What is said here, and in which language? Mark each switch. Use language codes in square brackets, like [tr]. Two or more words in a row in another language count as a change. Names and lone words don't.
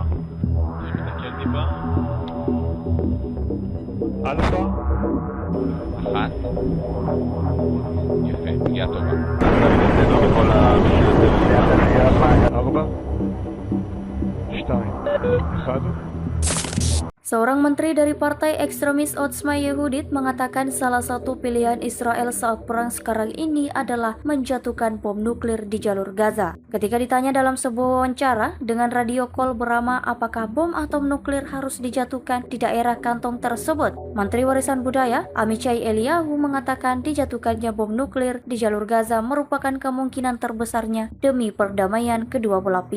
[he] מסתכל טיפה. אלפא. אחת. יפה, פגיעה טובה. ארבע. שתיים. אחד. [id] Seorang menteri dari partai ekstremis Otzma Yehudit mengatakan salah satu pilihan Israel saat perang sekarang ini adalah menjatuhkan bom nuklir di jalur Gaza. Ketika ditanya dalam sebuah wawancara dengan radio call bernama apakah bom atom nuklir harus dijatuhkan di daerah kantong tersebut, Menteri Warisan Budaya Amichai Eliyahu mengatakan dijatuhkannya bom nuklir di jalur Gaza merupakan kemungkinan terbesarnya demi perdamaian kedua belah pihak.